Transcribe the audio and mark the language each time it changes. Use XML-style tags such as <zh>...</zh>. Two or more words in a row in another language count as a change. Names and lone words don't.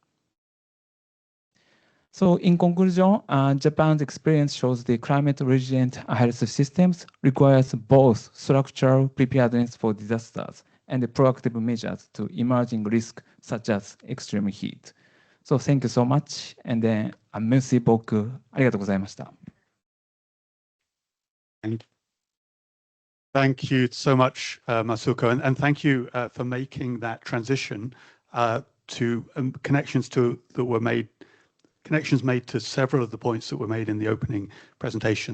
<en>So in conclusion, Japan's experience shows the climate-resilient health systems requires both structural preparedness for disasters and the proactive measures to emerging risks such as extreme heat. So thank you so much, and then</en> <fr>merci beaucoup.</fr> <ja>ありがとうございました。</ja> <en>Thank you so much, Masuko, and thank you for making that transition to connections made to several of the points that were made in the opening presentation.</en>